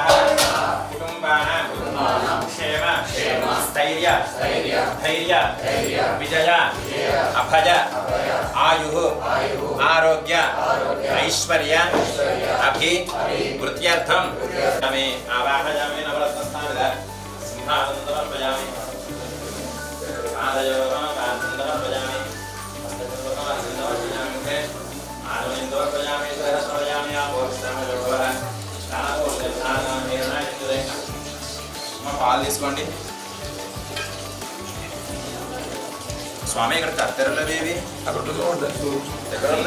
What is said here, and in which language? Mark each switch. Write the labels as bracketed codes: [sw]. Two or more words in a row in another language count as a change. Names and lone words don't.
[sa] कुटुम्बानां क्षेम स्थैर्य धैर्य विजय अभय आयुः आरोग्य ऐश्वर्य अभिवृद्ध्यर्थं मे आवाहयामि नवरत्नस्थानद सिंहासनं समर्पयामि [te] పాలు తీసుకోండి. స్వామి ఇక్కడ కత్తెరలు అవి అక్కడ ఎక్కడ ఉన్నాయి?